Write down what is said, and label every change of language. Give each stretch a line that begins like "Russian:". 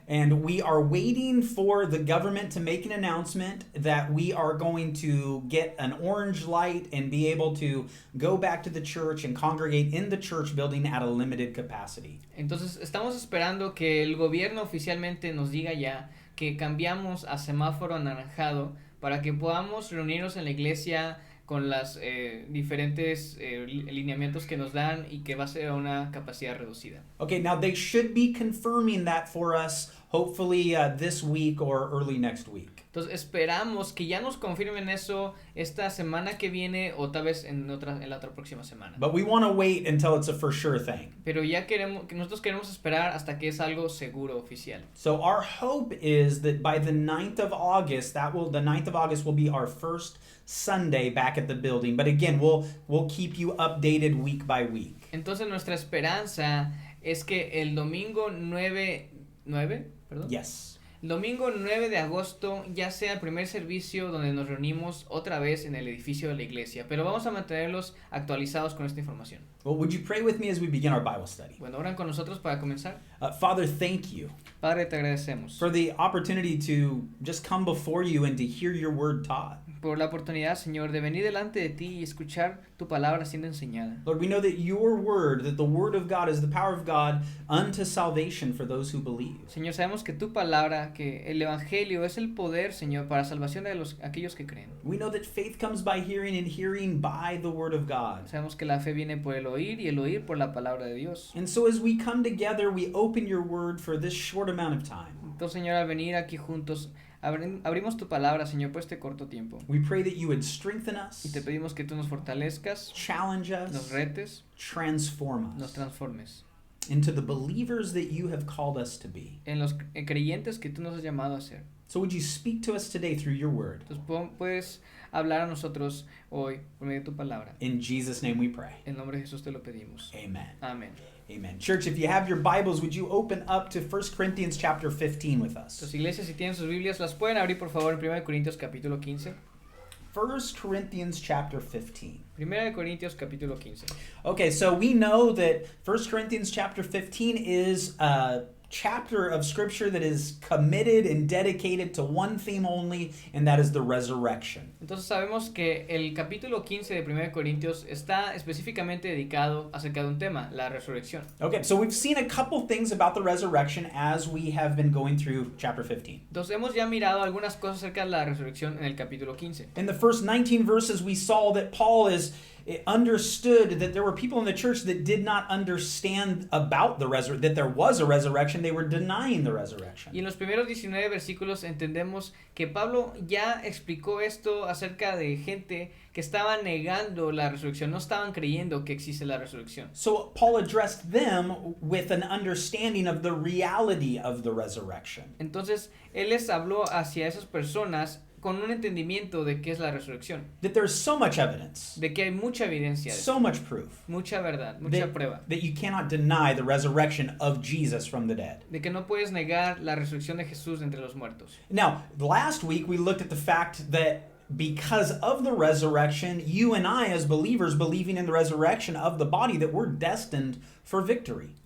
English: And we are waiting for the government to make an announcement that we are going to get an orange light and be able to go back to the church and congregate in the church building at a limited capacity.
Spanish: Entonces estamos esperando que el gobierno oficialmente nos diga ya que cambiamos a semáforo anaranjado para que podamos reunirnos en la iglesia con las diferentes lineamientos que nos dan y que va a ser a una capacidad reducida.
English: Okay, now they should be confirming that for us hopefully this week or early next week.
Spanish: Entonces esperamos que ya nos confirmen eso esta semana que viene o tal vez en la otra próxima semana.
English: But we want to wait until it's a for sure thing.
Spanish: Pero nosotros queremos esperar hasta que es algo seguro oficial.
English: So our hope is that by the 9th of August, the 9th of August will be our first Sunday back at the building. But again, we'll keep you updated week by week.
Spanish: Entonces nuestra esperanza es que el domingo 9, perdón.
English: Yes.
Spanish: Domingo 9 de agosto ya sea el primer servicio donde nos reunimos otra vez en el edificio de la iglesia, pero vamos a mantenerlos actualizados con esta información.
English: Well, would you pray with me as we begin our Bible study?
Spanish: Bueno, oran con nosotros para comenzar.
English: Father, thank you
Spanish: Padre, te agradecemos
English: for the opportunity to just come before you and to hear your word taught.
Spanish: por la oportunidad, Señor, de venir delante de ti y escuchar tu palabra siendo enseñada.
English: Lord, we know that your word, that the word of God is the power of God unto salvation for those who believe.
Spanish: Señor, sabemos que tu palabra, que el evangelio es el poder, Señor, para salvación de aquellos que creen.
English: We know that faith comes by hearing and hearing by the word of God.
Spanish: Sabemos que la fe viene por el oír y el oír por la palabra de Dios.
English: And so as we come together, we open your word for this short amount of time.
Spanish: Entonces, Señor, al venir aquí juntos, abrimos tu palabra, Señor, por este corto tiempo.
English: We pray that you would strengthen
Spanish: Y te
English: us,
Spanish: pedimos que tú nos fortalezcas,
English: challenge
Spanish: nos
English: us,
Spanish: retes,
English: transform
Spanish: nos
English: us
Spanish: transformes
English: into the believers that you have called us to be.
Spanish: en los creyentes que tú nos has llamado a ser.
English: So would you speak to us today through your word?
Spanish: Entonces, puedes hablar a nosotros hoy por medio de tu palabra.
English: In Jesus' name we pray.
Spanish: En nombre de Jesús te lo pedimos.
English: Amen.
Spanish: Amén.
English: Amen. Church, if you have your Bibles, would you open up to 1 Corinthians chapter 15 with us?
Spanish: Entonces, iglesias, si tienen sus Biblias, las pueden abrir, por favor, en 1 Corintios capítulo 15.
English: 1 Corinthians chapter 15.
Spanish: 1 Corintios capítulo 15.
English: Okay, so we know that 1 Corinthians chapter 15 is a chapter of scripture that is committed and dedicated to one theme only, and that is the resurrection.
Spanish: Entonces sabemos que el capítulo 15 de 1 Corintios está específicamente dedicado acerca de un tema, la resurrección.
English: Okay, so we've seen a couple things about the resurrection as we have been going through chapter 15.
Spanish: Entonces hemos ya mirado algunas cosas acerca de la resurrección en el capítulo 15.
English: In the first 19 verses, we saw that Paul understood that there were people in the church that did not understand about the that there was a resurrection. They were denying the resurrection.
Spanish: Y en los primeros 19 versículos entendemos que Pablo ya explicó esto acerca de gente que estaba negando la resurrección, no estaban creyendo que existe la resurrección.
English: So Paul addressed them with an understanding of the reality of the resurrection.
Spanish: Entonces él les habló hacia esas personas con un entendimiento de qué es la resurrección,
English: That there's so much evidence,
Spanish: de que hay mucha evidencia,
English: so much proof,
Spanish: mucha verdad, mucha prueba,
English: that you cannot deny the resurrection of Jesus from the dead.
Spanish: de que no puedes negar la resurrección de Jesús de entre los muertos.
English: Now, last week we looked at the fact that because of the resurrection, you and I as believers believing in the resurrection of the body, that we're destined for victory.